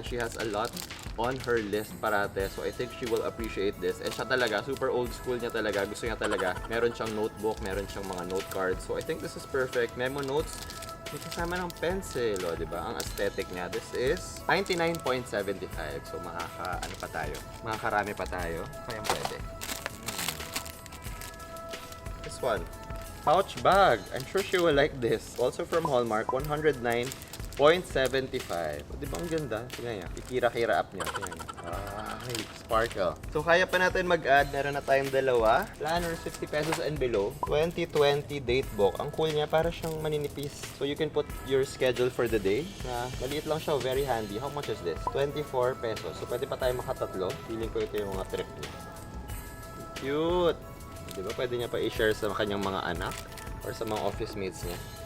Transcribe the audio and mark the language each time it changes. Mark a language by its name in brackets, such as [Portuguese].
[English] She has a lot on her list parate. So I think she will appreciate this. And [Filipino] siya talaga, [English] super old school niya talaga. [Filipino] Gusto niya talaga. Meron siyang notebook, meron siyang mga note cards. [English] So I think this is perfect. [Filipino] Memo notes. May kasama ng pencil, o, diba? Ang aesthetic niya. [English] This is 99.75. [Filipino] So ano pa tayo? Makakarami pa tayo. Kaya pwede. [English] This one, pouch bag. I'm sure she will like this. Also from Hallmark, [Filipino] 109.75. O, di ba ang ganda? Tingnan niya. Ikira-kira up niya. Tingnan niya. Ay, sparkle. So, kaya pa natin mag-add. Meron na tayong dalawa. Planner, 60 pesos and below. [English] 2020 date book. [Filipino] Ang cool niya, para siyang maninipis. [English] So, you can put your schedule for the day. [Filipino] Na maliit lang siya, very handy. [English] How much is this? [Filipino] 24 pesos. So, pwede pa tayo makatatlo. Feeling ko ito yung mga trip niya. Cute! Di ba pwede niya pa i-share sa kanyang mga anak or sa mga office mates niya.